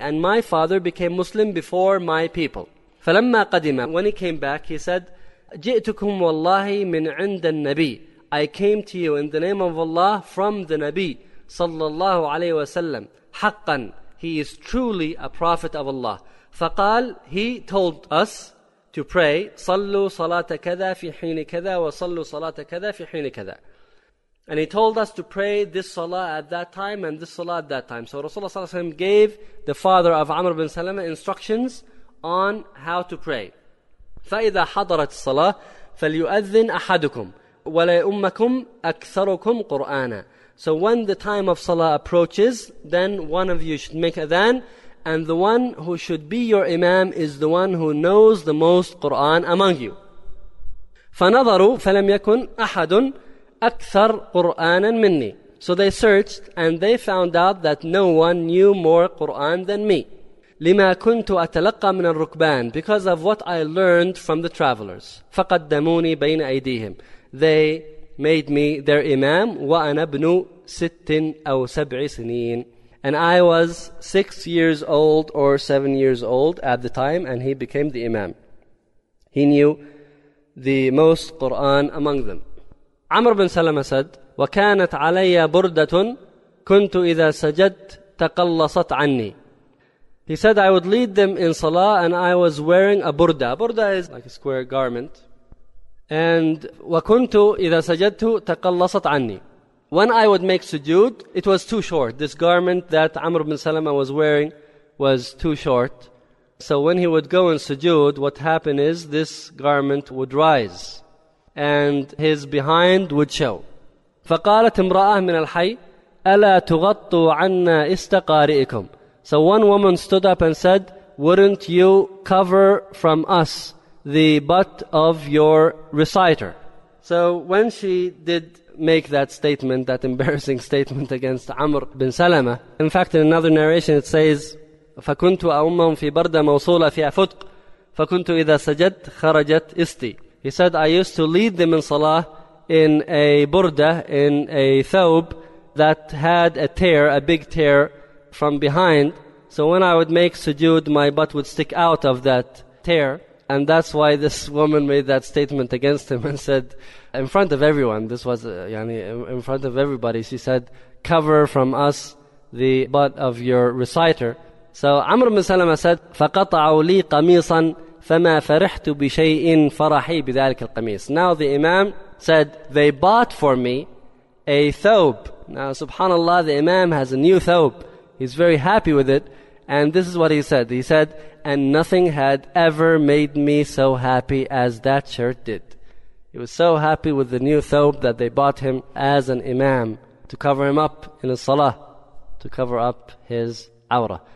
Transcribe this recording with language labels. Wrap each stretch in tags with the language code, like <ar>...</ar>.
<en>And my father became Muslim before my people.</en> <ar>فلما قدم.</ar> <en>When he came back, he said,</en> <ar>جئتكم والله من عند النبي.</ar> <en>I came to you in the name of Allah from the Nabi</en> <ar>صلى الله عليه وسلم. حقا.</ar> <en>He is truly a prophet of Allah.</en> <ar>فقال.</ar> <en>He told us to pray,</en> <ar>صلوا صلاة كذا في حين كذا وصلوا صلاة كذا في حين كذا.</ar> <en>And he told us to pray this salah at that time and this salah at that time. So Rasulullah sallallahu alayhi wa sallam gave the father of Amr bin Salama instructions on how to pray.</en> <ar>فإذا حضرت الصلاة فليؤذن أحدكم ولا أمكم أكثركم قرآنا.</ar> <en>So when the time of salah approaches, then one of you should make adhan. And the one who should be your imam is the one who knows the most Qur'an among you.</en> <ar>فَنَظَرُوا فَلَمْ يَكُنْ أَحَدٌ أَكْثَرْ قُرْآنًا مِنِّي.</ar> <en>So they searched and they found out that no one knew more Qur'an than me.</en> <ar>لِمَا كُنْتُ أَتَلَقَّى مِنَ الرُّكْبَانِ.</ar> <en>Because of what I learned from the travelers.</en> <ar>فَقَدَّمُونِي بَيْنَ أَيْدِيهِمْ.</ar> <en>They made me their imam.</en> <ar>وَأَنَا بْنُ سِتٍ أَوْ سَبْعِ سِنِينَ.</ar> <en>And I was 6 years old or 7 years old at the time, and he became the imam. He knew the most Qur'an among them. Amr bin Salama said,</en> <ar>وَكَانَتْ عَلَيَّ بُرْدَةٌ كُنْتُ إِذَا سَجَدْتَ تَقَلَّصَتْ عَنِّي.</ar> <en>He said, I would lead them in salah, and I was wearing a burda. Burda is like a square garment.</en> <ar>And وَكُنْتُ إِذَا سَجَدْتُ تَقَلَّصَتْ عَنِّي.</ar> <en>When I would make sujood, it was too short. This garment that Amr ibn Salama was wearing was too short. So when he would go in sujood, what happened is this garment would rise and his behind would show.</en> <ar>فَقَالَتْ امْرَأَةٌ مِنَ الْحَيِّ أَلَا تُغَطُّوا عَنَّا إِسْتَقَارِئِكُمْ.</ar> <en>So one woman stood up and said, wouldn't you cover from us the butt of your reciter? So when she did make that statement, that embarrassing statement against Amr bin Salama. In fact, in another narration it says,</en> <ar>فَكُنْتُ أَوْمَّهُمْ فِي بَرْدَ مَوْصُولَ فِي أَفُتْقِ فَكُنْتُ إِذَا سَجَدْ خَرَجَتْ إِسْتِي.</ar> <en>He said, I used to lead them in salah in a burda, in a thawb that had a tear, a big tear from behind. So when I would make sujood, my butt would stick out of that tear. And that's why this woman made that statement against him and said, in front of everyone, this was in front of everybody, she said, cover from us the butt of your reciter. So Amr ibn Salama said,</en> <ar>فَقَطَعُوا لِي قَمِيصًا فَمَا فَرِحْتُ بِشَيْءٍ فَرَحِي بِذَلِكَ الْقَمِيصِ.</ar> <en>Now the Imam said, they bought for me a thawb. Now subhanAllah, the Imam has a new thawb. He's very happy with it. And this is what he said. He said, and nothing had ever made me so happy as that shirt did. He was so happy with the new thawb that they bought him as an Imam to cover him up in his salah, to cover up his awrah.</en>